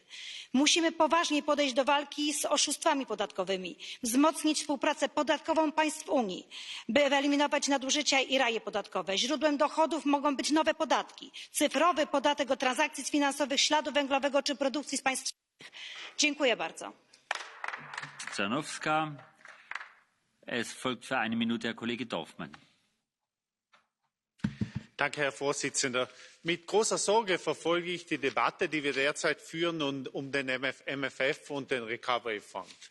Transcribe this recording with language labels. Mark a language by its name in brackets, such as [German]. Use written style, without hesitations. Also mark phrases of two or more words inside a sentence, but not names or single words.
[Polish] Musimy poważnie podejść do walki z oszustwami podatkowymi, wzmocnić współpracę podatkową państw Unii, by wyeliminować nadużycia i raje podatkowe. Źródłem dochodów mogą być nowe podatki, cyfrowy podatek od transakcji finansowych, śladu węglowego czy produkcji z państw trzecich. Dziękuję bardzo. [German] Es folgt für eine Minute Herr Kollege Dorfmann. Danke, Herr Vorsitzender. Mit großer Sorge verfolge ich die Debatte, die wir derzeit führen um den MFF und den Recovery Fund.